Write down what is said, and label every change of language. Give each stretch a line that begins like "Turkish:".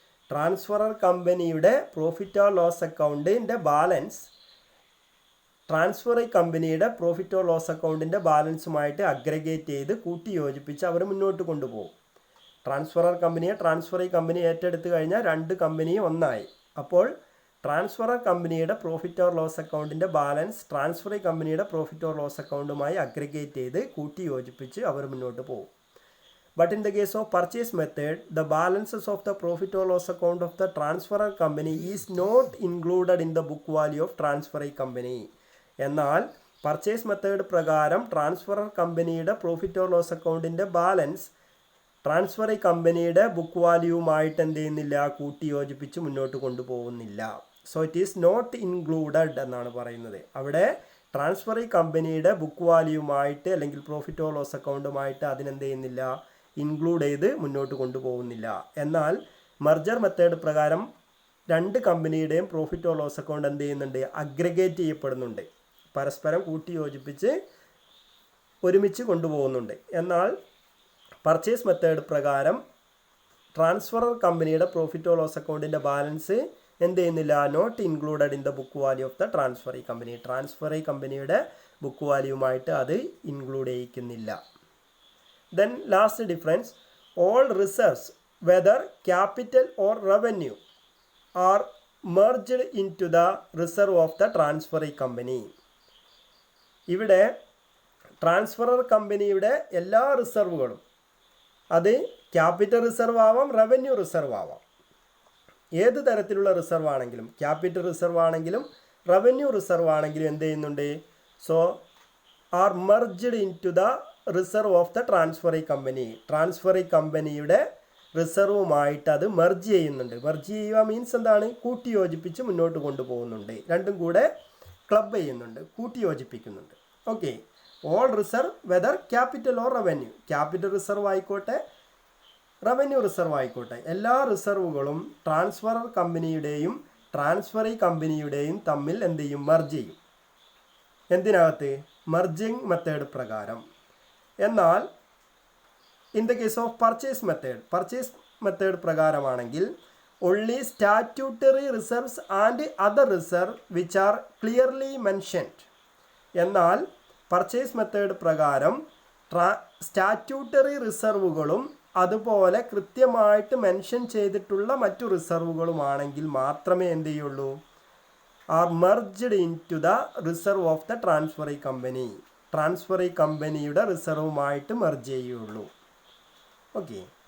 Malayalam: Transferor കമ്പനിയുടെ profit or loss അക്കൗണ്ടിൻ്റെ balance transferee കമ്പനിയുടെ പ്രോഫിറ്റ് ഓർ ലോസ് അക്കൗണ്ടിൻ്റെ ബാലൻസുമായിട്ട് അഗ്രഗേറ്റ് ചെയ്ത് കൂട്ടി യോജിപ്പിച്ച് അവർ മുന്നോട്ട് കൊണ്ടുപോകും. ട്രാൻസ്ഫറർ കമ്പനിയെ ട്രാൻസ്ഫറി കമ്പനി ഏറ്റെടുത്ത് കഴിഞ്ഞാൽ രണ്ട് കമ്പനിയും ഒന്നായി. അപ്പോൾ ട്രാൻസ്ഫറർ കമ്പനിയുടെ പ്രോഫിറ്റ് ഓർ ലോസ് അക്കൗണ്ടിൻ്റെ ബാലൻസ് ട്രാൻസ്ഫറി കമ്പനിയുടെ പ്രോഫിറ്റ് ഓർ ലോസ് അക്കൗണ്ടുമായി അഗ്രഗേറ്റ് ചെയ്ത് കൂട്ടി യോജിപ്പിച്ച് അവർ മുന്നോട്ട് പോകും.
English: But in the case of purchase method, the balances of the profit or loss account of the transferor company is not included in the book value of transferee company.
Malayalam: എന്നാൽ purchase method പ്രകാരം transferor കമ്പനിയുടെ profit or loss അക്കൗണ്ടിൻ്റെ balance transferee കമ്പനിയുടെ book വാല്യൂവുമായിട്ട് എന്ത് ചെയ്യുന്നില്ല, കൂട്ടി യോജിപ്പിച്ച് മുന്നോട്ട് കൊണ്ടുപോകുന്നില്ല.
English: so it is not included
Malayalam: എന്നാണ് പറയുന്നത്. അവിടെ ട്രാൻസ്ഫറി കമ്പനിയുടെ ബുക്ക് വാല്യൂവുമായിട്ട് അല്ലെങ്കിൽ പ്രോഫിറ്റ് ഓർ ലോസ് അക്കൗണ്ടുമായിട്ട് അതിനെന്ത് ചെയ്യുന്നില്ല, ഇൻക്ലൂഡ് ചെയ്ത് മുന്നോട്ട് കൊണ്ടുപോകുന്നില്ല. എന്നാൽ മെർജർ മെത്തേഡ് പ്രകാരം രണ്ട് കമ്പനിയുടെയും പ്രോഫിറ്റ് ഓർ ലോസ് അക്കൗണ്ട് എന്ത് ചെയ്യുന്നുണ്ട്, അഗ്രഗേറ്റ് ചെയ്യപ്പെടുന്നുണ്ട്, പരസ്പരം കൂട്ടി യോജിപ്പിച്ച് ഒരുമിച്ച് കൊണ്ടുപോകുന്നുണ്ട്. എന്നാൽ പർച്ചേസ് മെത്തേഡ് പ്രകാരം ട്രാൻസ്ഫറർ കമ്പനിയുടെ പ്രോഫിറ്റ് ഓർ ലോസ് അക്കൗണ്ടിൻ്റെ ബാലൻസ് എന്ത് ചെയ്യുന്നില്ല,
English: Not included in the book value of the transferee company.
Malayalam: Transferee കമ്പനിയുടെ ബുക്ക് വാല്യൂവുമായിട്ട് അത് include ചെയ്യിക്കുന്നില്ല.
English: Then last difference, all reserves whether capital or revenue are merged into the reserve of the transferee company.
Malayalam: ഇവിടെ transferor കമ്പനിയുടെ എല്ലാ റിസർവുകളും അത് capital reserve ആവാം, revenue reserve ആവാം. ഏത് തരത്തിലുള്ള റിസർവ് ആണെങ്കിലും, ക്യാപിറ്റൽ റിസർവ് ആണെങ്കിലും റവന്യൂ റിസർവ് ആണെങ്കിലും എന്ത് ചെയ്യുന്നുണ്ട്, so
English: Are merged into the reserve of the transferring company.
Malayalam: Transferring കമ്പനിയുടെ റിസർവുമായിട്ട് അത് മെർജ് ചെയ്യുന്നുണ്ട്. മെർജ് ചെയ്യുക മീൻസ് എന്താണ്? കൂട്ടിയോജിപ്പിച്ച് മുന്നോട്ട് കൊണ്ടുപോകുന്നുണ്ട്. രണ്ടും കൂടെ ക്ലബ് ചെയ്യുന്നുണ്ട്, കൂട്ടിയോജിപ്പിക്കുന്നുണ്ട്. Okay.
English: all reserve whether capital or revenue,
Malayalam: capital reserve ആയിക്കോട്ടെ റവന്യൂ റിസർവ് ആയിക്കോട്ടെ, എല്ലാ റിസർവുകളും ട്രാൻസ്ഫറർ കമ്പനിയുടെയും ട്രാൻസ്ഫറിംഗ് കമ്പനിയുടെയും തമ്മിൽ എന്ത് ചെയ്യും? മെർജ് ചെയ്യും. എന്തിനകത്ത്? മെർജിങ് മെത്തേഡ് പ്രകാരം.
English: എന്നാൽ in the case of purchase method പ്രകാരമാണെങ്കിൽ only statutory reserves and other reserves which are clearly mentioned.
Malayalam: എന്നാൽ പർച്ചേസ് മെത്തേഡ് പ്രകാരം സ്റ്റാറ്റ്യൂട്ടറി റിസർവുകളും അതുപോലെ കൃത്യമായിട്ട് മെൻഷൻ ചെയ്തിട്ടുള്ള മറ്റു റിസർവുകളുമാണെങ്കിൽ മാത്രമേ എന്ത് ചെയ്യുള്ളൂ?
English: are merged into the reserve of the transferring company,
Malayalam: transferring കമ്പനിയുടെ റിസർവുമായിട്ട് മെർജ് ചെയ്യുള്ളൂ.
English: Okay.